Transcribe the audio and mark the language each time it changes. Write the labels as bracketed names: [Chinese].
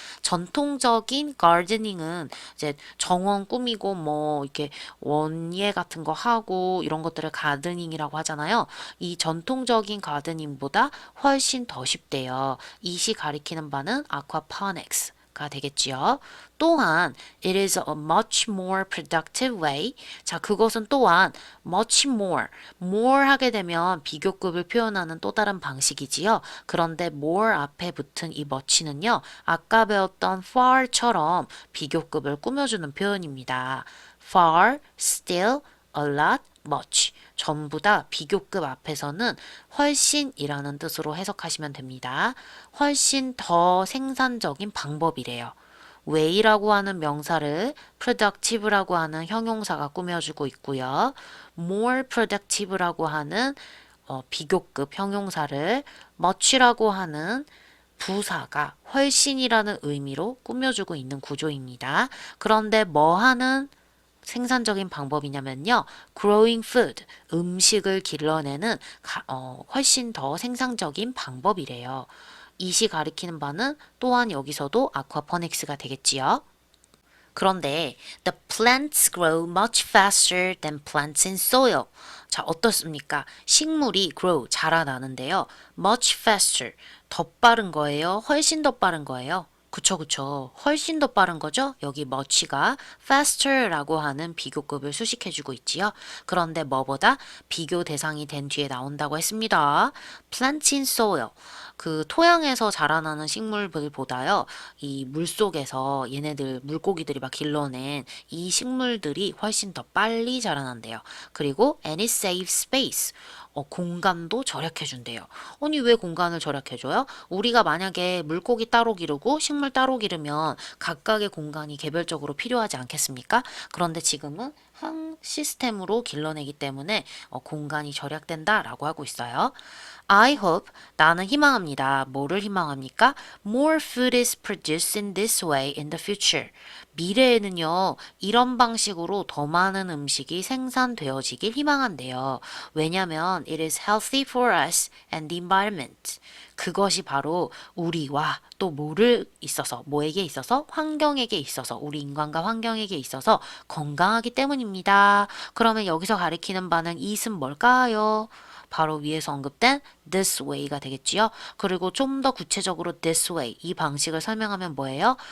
[Korean] 전통적인 가르데닝은 이제 정원 꾸미고 뭐 이렇게 원예 같은 거 하고 이런 것들을 가드닝이라고 하잖아요. 이 전통적인 가드닝보다 훨씬 더 쉽대요. 이시 가리키는 바는 aquaponics 가 되겠지요. 또한 [English] it is a much more productive way. [Korean] 자, 그것은 또한 [English] much more [Korean] 하게 되면 비교급을 표현하는 또 다른 방식이지요. 그런데 more 앞에 붙은 이 much는요. 아까 배웠던 far처럼 비교급을 꾸며주는 표현입니다. [English] far, still, a lot, much. [Korean] 전부 다 비교급 앞에서는 훨씬이라는 뜻으로 해석하시면 됩니다. 훨씬 더 생산적인 방법이래요. way라고 하는 명사를 productive라고 하는 형용사가 꾸며주고 있고요. [English] more productive [Korean] 라고 하는 비교급 형용사를 much라고 하는 부사가 훨씬이라는 의미로 꾸며주고 있는 구조입니다. 그런데 뭐 하는 생산적인 방법이냐면요. [English] growing food, [Korean] 음식을 길러내는 훨씬 더 생산적인 방법이래요. 이시 가리키는 바는 또한 여기서도 아쿠아포닉스가 되겠지요. [English] 그런데 the plants grow much faster than plants in soil. [Korean] 자, 어떻습니까? 식물이 grow, 자라나는데요. [English] much faster, [Korean] 더 빠른 거예요? 훨씬 더 빠른 거예요? 그쵸, 그쵸. 훨씬 더 빠른 거죠? 여기 much가 faster라고 하는 비교급을 수식해주고 있지요. 그런데 뭐보다 비교 대상이 된 뒤에 나온다고 했습니다. [English] plants in soil. [Korean] 그 토양에서 자라나는 식물들보다요, 이 물속에서 얘네들, 물고기들이 막 길러낸 이 식물들이 훨씬 더 빨리 자라난대요. 그리고 [English] and it saves space. [Korean] 공간도 절약해준대요. 아니, 왜 공간을 절약해줘요? 우리가 만약에 물고기 따로 기르고 식물 따로 기르면 각각의 공간이 개별적으로 필요하지 않겠습니까? 그런데 지금은 한 시스템으로 길러내기 때문에 공간이 절약된다라고 하고 있어요. [English] I hope, [Korean] 나는 희망합니다. 뭐를 희망합니까? [English] More food is produced in this way in the future. [Korean] 미래에는요, 이런 방식으로 더 많은 음식이 생산되어지길 희망한대요. 왜냐면 [English] it is healthy for us and the environment. [Korean] 그것이 바로 우리와 또 뭐에게 있어서, 환경에게 있어서, 우리 인간과 환경에게 있어서 건강하기 때문입니다. 그러면 여기서 가리키는 바는 it은 뭘까요? 바로 위에서 언급된 [English] this way [Korean] 가 되겠지요. 그리고 좀 더 구체적으로 this way 이 방식을 설명하면 뭐예요?